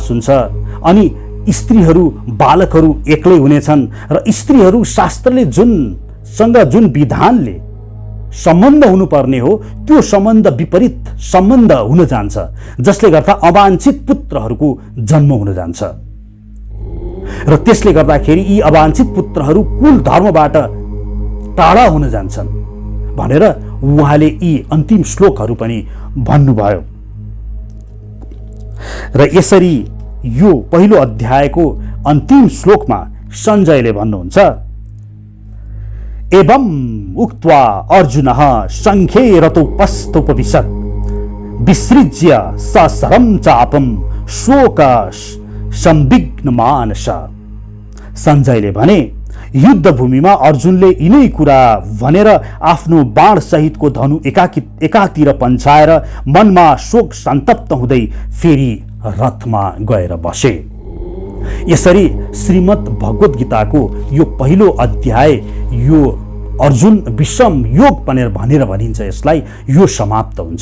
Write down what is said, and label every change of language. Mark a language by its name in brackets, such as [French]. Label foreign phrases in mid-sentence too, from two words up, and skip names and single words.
[Nepali] हुन्छ अनि स्त्रीहरू बालकहरू एक्लै हुनेछन् र स्त्रीहरू शास्त्रले जुन विधानले सम्बन्ध हुनुपर्ने हो त्यो सम्बन्ध विपरीत सम्बन्ध हुन जान्छ, जसले गर्दा अवाञ्छित पुत्रहरूको जन्म हुन जान्छ र त्यसले गर्दाखेरि यी अवाञ्छित पुत्रहरू कुल धर्मबाट टाढा हुन जान्छन् भनेर उहाँले यी अन्तिम श्लोकहरू पनि भन्नुभयो। र यसरी यो पहिलो अध्यायको अन्तिम श्लोकमा सञ्जयले भन्नुहुन्छ, [Sanskrit] एवं उक्त्वा अर्जुनः शङ्खे रतोपस्थोपविशत् विसृज्य सशरं चापं शोक संविघ्न मानस। [Nepali] सञ्जयले भने, युद्ध भूमिमा अर्जुनले यिनै कुरा भनेर आफ्नो बाण सहितको धनु एकातिर पन्छाएर मनमा शोक सन्तप्त हुँदै फेरि रथमा गएर बसे। यसरी श्रीमद् भगवत गीताको यो पहिलो अध्याय, यो अर्जुन विषम योग भनेर भनिन्छ यसलाई, यो समाप्त हुन्छ।